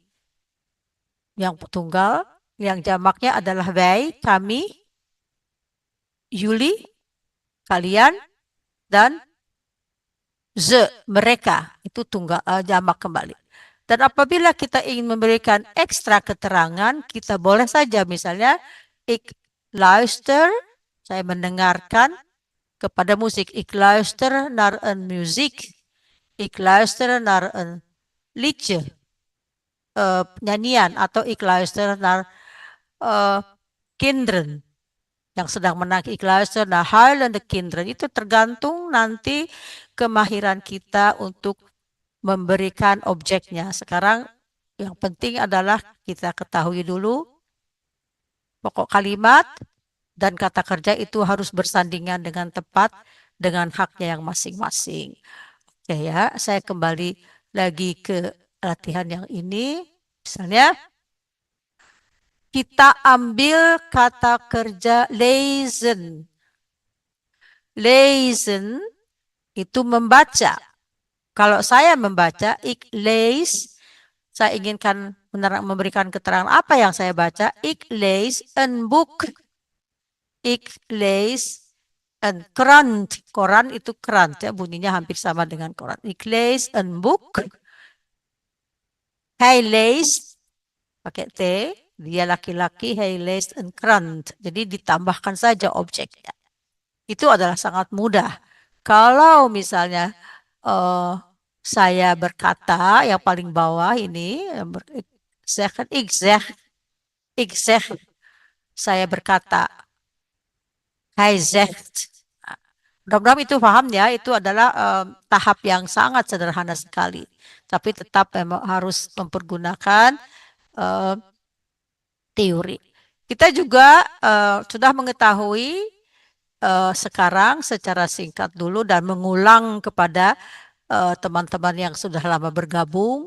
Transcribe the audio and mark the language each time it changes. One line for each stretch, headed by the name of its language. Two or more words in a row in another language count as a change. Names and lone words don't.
Indonesian: Yang tunggal, yang jamaknya adalah wij, kami, Yuli, kalian, dan ze, mereka. Itu tunggal jamak kembali. Dan apabila kita ingin memberikan ekstra keterangan, kita boleh saja misalnya
Dutch: ik luister,
Indonesian: saya mendengarkan kepada musik.
Dutch: Ik luister naar een muziek. Ik luister naar een liedje.
Indonesian: Nyanyian atau
Dutch: ik luister naar kinderen
Indonesian: yang sedang menangis,
Dutch: ik luister naar huilende kinderen.
Indonesian: Itu tergantung nanti kemahiran kita untuk memberikan objeknya. Sekarang yang penting adalah kita ketahui dulu pokok kalimat dan kata kerja itu harus bersandingan dengan tepat dengan haknya yang masing-masing. Oke ya, saya kembali lagi ke latihan yang ini. Misalnya kita ambil kata kerja lezen. Lezen itu membaca. Kalau saya membaca,
Dutch: ik lees,
Indonesian: saya inginkan memberikan keterangan apa yang saya baca.
Dutch: Ik lees een boek. Ik lees een krant.
Indonesian: Koran itu krant ya, bunyinya hampir sama dengan koran.
Dutch: Ik lees een boek. Hij leest,
Indonesian: pakai T, dia laki-laki,
Dutch: hij leest een krant.
Indonesian: Jadi ditambahkan saja objeknya. Itu adalah sangat mudah. Kalau misalnya saya berkata yang paling bawah ini,
Dutch: ik zeg,
Indonesian: saya berkata,
Dutch: hij zegt.
Indonesian: Mudah-mudahan itu paham ya, itu adalah tahap yang sangat sederhana sekali. Tapi tetap memang harus mempergunakan teori. Kita juga sudah mengetahui sekarang secara singkat dulu dan mengulang kepada teman-teman yang sudah lama bergabung.